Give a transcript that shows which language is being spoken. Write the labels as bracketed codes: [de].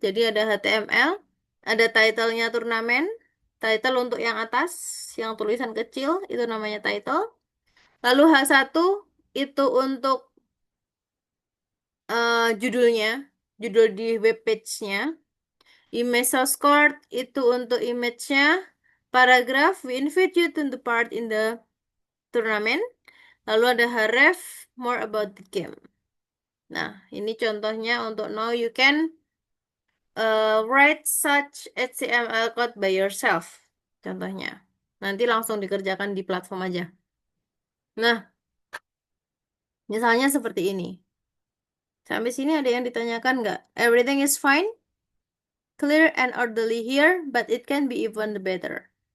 [id] Jadi ada HTML, ada title-nya turnamen, title untuk yang atas, yang tulisan kecil itu namanya title. Lalu H1 itu untuk judulnya, judul di web page-nya. Image source code itu untuk image-nya. [en] Paragraph, we invite you to the part in the tournament. [id] Lalu ada href, [en] more about the game. [id] Nah, ini contohnya untuk [en] now you can write such HTML code by yourself. [id] Contohnya. Nanti langsung dikerjakan di platform aja. Nah, misalnya seperti ini. Sampai sini ada yang ditanyakan nggak? [en] Everything is fine, clear and orderly here, but it can be even better.